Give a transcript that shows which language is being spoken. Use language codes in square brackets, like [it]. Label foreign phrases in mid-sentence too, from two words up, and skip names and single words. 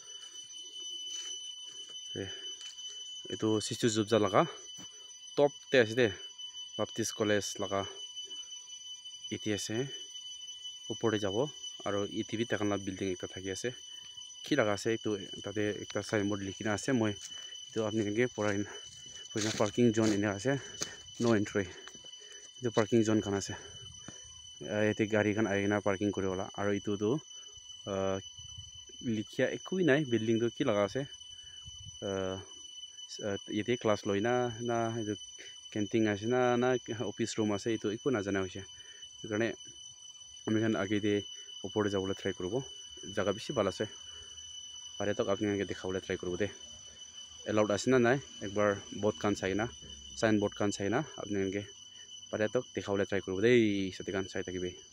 [nag] itu Sistu Zubja laga top te ase de Baptist College laga eti ase upor de jabo aru etibi takan la building ekta thaki ase ki laga ase itu tate ekta signboard likhina ase moi itu apni kan ke poraina [en] parking zone [nag] ena ase [en] no entry [nag] itu [en] parking zone [nag] khan ase ete gari khan aina parking kuribola aru itu tu likhia ekui nai building tu ki laga ase yete class loina na itu canteen ase na [en] office room [nag] ase itu eku najana hoise itu karone ami khan age de upor de jabole try koribo jaga bishi bhal ase pare tok apni ke dikhawole try koribo de allowed ase na nai ekbar board khan saina signboard khan saina apni ke pare tok dikhawole try koribo de sati khan sai thakibe